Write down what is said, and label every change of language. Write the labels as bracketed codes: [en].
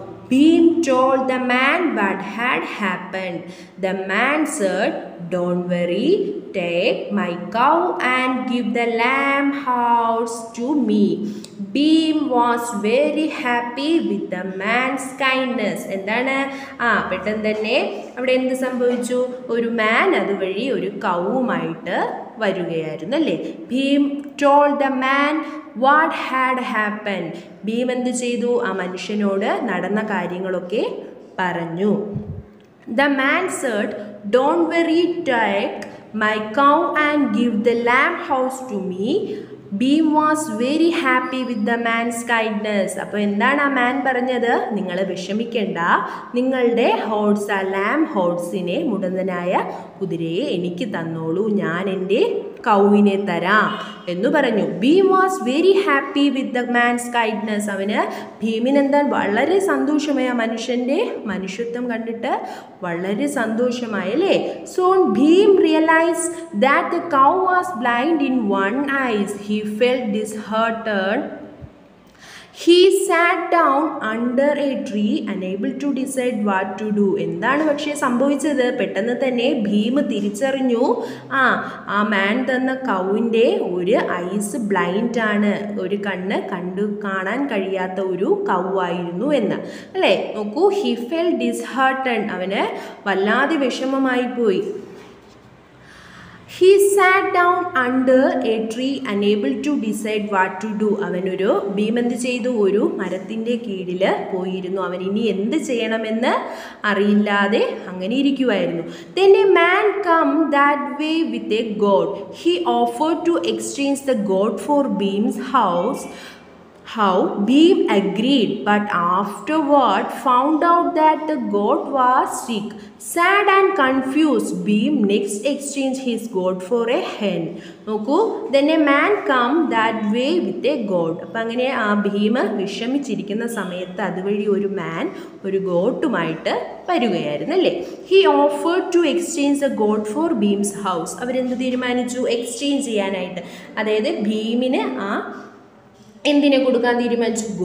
[en] Bhim told the man what had happened. The man said, "Don't worry, take my cow and give the lamb horse to me." Bhim was very happy with the man's kindness. [ml] എന്താണ് പെട്ടെന്ന് തന്നെ അവിടെ എന്ത് സംഭവിച്ചു? ഒരു മാൻ അതുവഴി ഒരു കൗവുമായിട്ട് വരികയായിരുന്നു അല്ലേ? [en] Bhim told the man what had happened. [ml] Bhim എന്ത് ചെയ്തു? ആ മനുഷ്യനോട് നടന്ന കാര്യങ്ങളൊക്കെ പറഞ്ഞു. [en] The man said, "Don't worry, take my cow and give the lamb horse to me." Bhim was very happy with the man's kindness. [ml] അപ്പോൾ എന്താണ് ആ മാൻ പറഞ്ഞത്? നിങ്ങൾ വിഷമിക്കേണ്ട, നിങ്ങളുടെ ഹോഴ്സ്, ആ ലാം ഹോഴ്സിനെ, മുടന്തനായ കുതിരയെ എനിക്ക് തന്നോളൂ, ഞാൻ എൻ്റെ കൗവിനെ തരാം എന്ന് പറഞ്ഞു. [en] Bhim was very happy with the man's kindness. [ml] അവന് ഭീമിനെന്താ വളരെ സന്തോഷമായി, ആ മനുഷ്യൻ്റെ മനുഷ്യത്വം കണ്ടിട്ട് വളരെ സന്തോഷമായി അല്ലേ. [en] Soon Bhim realise that the cow was blind in one eyes. He felt disheartened. He sat down under a tree, unable to decide what to do. [ml] എന്താണ് പക്ഷേ സംഭവിച്ചത്? പെട്ടെന്ന് തന്നെ ഭീം തിരിച്ചറിഞ്ഞു, ആ മാൻ തന്ന കൗവിൻ്റെ ഒരു ഐസ് ബ്ലൈൻഡ് ആണ്, ഒരു കണ്ണ് കാണാൻ കഴിയാത്ത ഒരു കൗവായിരുന്നു എന്ന് അല്ലേ. നോക്കൂ, [en] he felt disheartened. [ml] അവന് വല്ലാതെ വിഷമമായി പോയി. [en] He sat down under a tree, unable to decide what to do. [ml] അവനൊരു ഭീം എന്ത് ചെയ്തു? ഒരു മരത്തിൻ്റെ കീഴിൽ പോയിരുന്നു. അവൻ ഇനി എന്ത് ചെയ്യണമെന്ന് അറിയില്ലാതെ അങ്ങനെ ഇരിക്കുമായിരുന്നു. [en] Then a man come that way with a goat. He offered to exchange the goat for Bhim's house. How Bhim agreed, but afterward found out that the goat was sick. Sad and confused, Bhim next exchanged his goat for a hen. നോക്കൂ, then a man come that way with a goat. [ml] അപ്പം അങ്ങനെ ആ ഭീം വിഷമിച്ചിരിക്കുന്ന സമയത്ത് അതുവഴി ഒരു മാൻ ഒരു ഗോട്ടുമായിട്ട് വരികയായിരുന്നു അല്ലേ. [en] He offered to exchange the goat for Bhim's house. [ml] അവരെന്ത് തീരുമാനിച്ചു? എക്സ്ചേഞ്ച് ചെയ്യാനായിട്ട്. അതായത് ഭീമിന് എന്തിനെ കൊടുക്കാൻ തീരുമാനിച്ചു?